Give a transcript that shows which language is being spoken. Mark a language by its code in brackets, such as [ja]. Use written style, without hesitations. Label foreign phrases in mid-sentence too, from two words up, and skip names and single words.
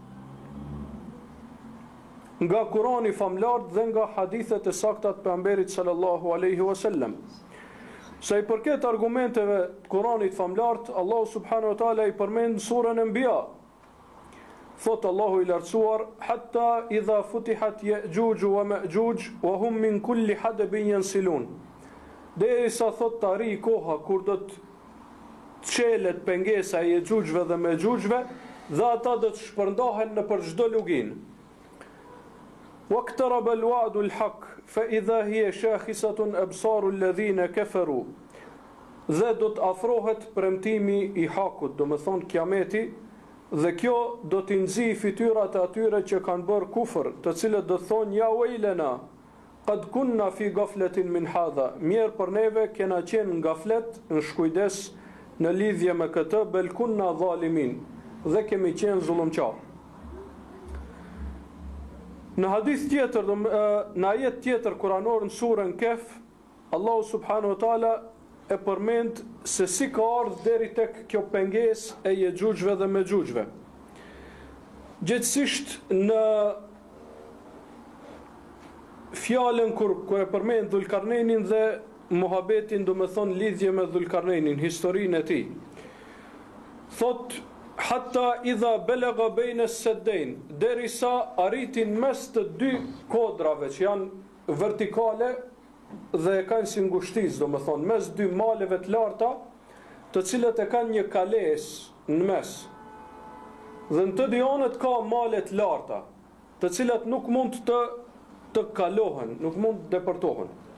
[sq] Nga Kurani famlart dhe nga hadithet e sakta të pejgamberit [ar] صلى الله عليه وسلم. [sq] Sa i përket argumenteve të Kuranit famlart, Allahu [ar] سبحانه وتعالى [sq] i përmend surën Anbiya. Thot Allahu i lartësuar: [ar] حتى إذا فتحت يأجوج ومأجوج وهم من كل حدب ينسلون. [sq] Derisa thot të arrijë koha kur do të çelet pengesa e Yejujve dhe Mejujve, dhe ata do të shpërndahen në për çdo lugin. [ar] واقترب الوعد الحق فإذا هي شاخصة أبصار الذين كفروا. [sq] Dhe do të afrohet premtimi i hakut, do më thonë kiameti, dhe kjo do t'i nxi fytyrat e atyre që kanë bërë kufër, të cilët do thonë [ar] يا ويلنا, قد كنا في غفلة من هذا, [sq] mirë për neve kena qenë në gaflet, në shkujdes në lidhje me këtë, [ar] بل كنا ظالمين, [sq] dhe kemi qenë zullumqar. Në hadith tjetër, në ajet tjetër kuranor në surën Kehf, Allahu [ar] سبحانه وتعالى [sq] e përmend se si ka ardhur deri tek kjo pengesë e Yejujve dhe Mejujve. Gjithsesi në fjalën kur e përmend Dhulkarnenin dhe muhabetin, do më thonë lidhje me Dhulkarnenin, historinë e tij. Thot [ar] حتى إذا بلغ بين السدين, [sq] derisa arritin mes të 2 kodrave që janë vertikale dhe e kanë si ngushticë, do më thonë, mes 2 maleve të larta, të cilët e kanë një kales në mes. Dhe në të dy anët ka male të larta, të cilat nuk mund të kalohen, nuk mund të depërtohen.